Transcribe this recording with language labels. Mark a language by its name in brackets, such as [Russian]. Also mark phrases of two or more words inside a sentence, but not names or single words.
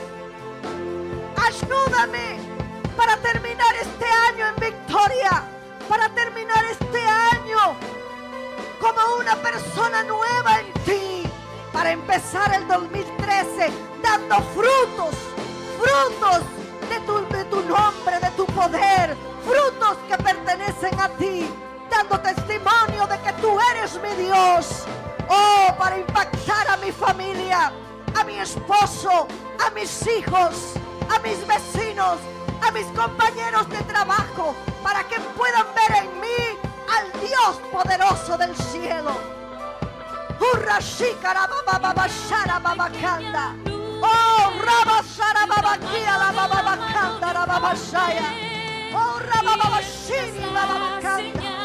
[Spanish] Ayúdame para terminar este año en victoria, para terminar este año como una persona nueva en ti, para empezar el 2013 dando frutos, frutos de tu nombre, de tu poder, frutos que pertenecen a ti, dando testimonio de que tú eres mi Dios. Oh, para impactar a mi familia, a mi esposo, a mis hijos, a mis vecinos, a mis compañeros de trabajo, para que puedan ver en mí al Dios poderoso del cielo. Oh, Rabashara Babakia, la Babacanda, la Babashaya. Oh, Rababashini, la Babacanda.